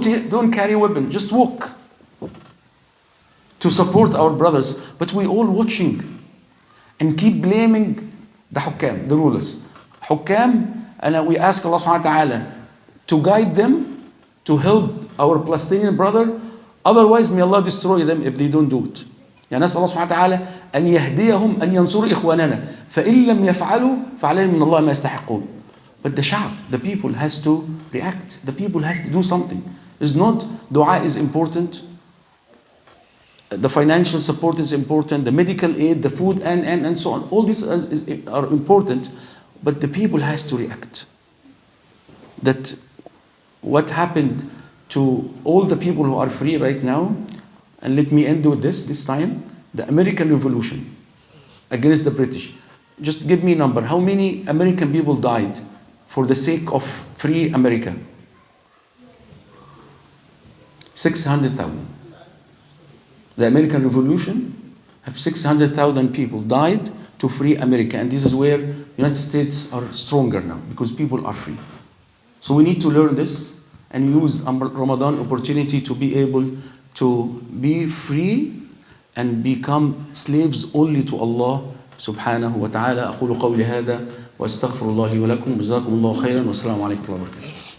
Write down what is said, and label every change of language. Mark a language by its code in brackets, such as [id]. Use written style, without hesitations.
[en] Don't carry a weapon, just walk to support our brothers. But we all watching and keep blaming the hukam, the rulers. Hukam, and we ask Allah subhanahu wa ta'ala to guide them to help our Palestinian brother. Otherwise, may Allah destroy them if they don't do it. [ar] يعني نسأل الله سبحانه وتعالى أن يهديهم أن ينصروا إخواننا فإن لم يفعلوا فعليهم من الله ما يستحقون. [en] But the Sha'b, the people has to react. The people has to do something. It's not dua is important. The financial support is important. The medical aid, the food, and so on. All these are important. But the people has to react. That what happened to all the people who are free right now, and let me end with this time, the American Revolution against the British. Just give me a number. How many American people died for the sake of free America? 600,000. The American Revolution have 600,000 people died to free America, and this is where United States are stronger now because people are free. So we need to learn this and use Ramadan opportunity to be able to be free and become slaves only to Allah subhanahu wa ta'ala. [ar] أقول قولي هذا وأستغفر الله لي ولكم جزاكم الله خيرا والسلام عليكم ورحمة الله وبركاته.